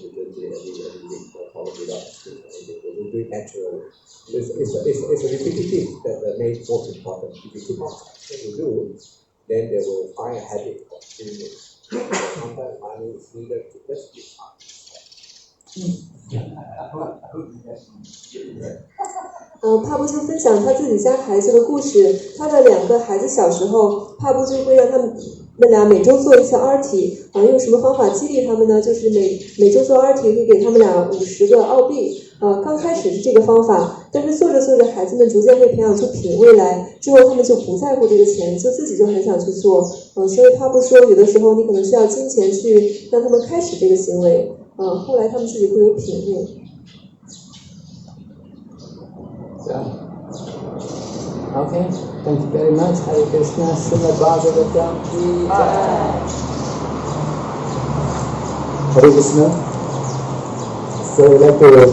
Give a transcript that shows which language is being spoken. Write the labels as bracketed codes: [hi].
[en] They just do it every week, follow it up. They will do it naturally. It's a repetitive that makes most important. If you keep on trying to do, then they will find a habit of doing it. Sometimes money is needed to just keep on. [zh] 帕布就分享他自己家孩子的故事。他的2个孩子小时候，帕布就会让他们俩每周做一次 RT，用什么方法激励他们呢？就是每周做 RT 会给他们俩50个澳币。刚开始是这个方法，但是做着做着，孩子们逐渐会培养出品味来，之后他们就不在乎这个钱，就自己就很想去做。所以帕布说，有的时候你可能需要金钱去让他们开始这个行为。后来他们自己会有品味。 [en] Okay, thank you very much. Hare Krishna, Srimad Bhagavatam ki Jai. Hare Krishna. So I'd like to